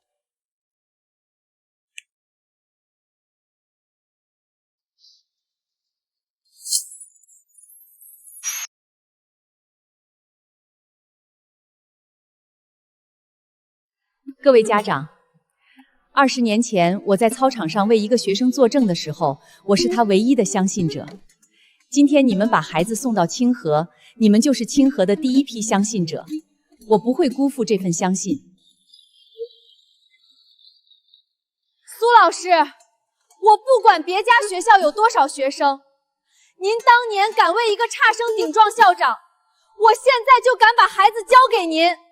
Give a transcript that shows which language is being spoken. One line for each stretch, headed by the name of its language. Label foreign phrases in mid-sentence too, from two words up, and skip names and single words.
Chinese: 各位家長，20年前我在操場上為一個學生作證的時候，我是他唯一的相信者。今天你們把孩子送到清河，你們就是清河的第一批相信者。我不会辜负这份相信。苏老师，我不管别家学校有多少学生，您当年敢为一个差生顶撞校长，我现在就敢把孩子交给您。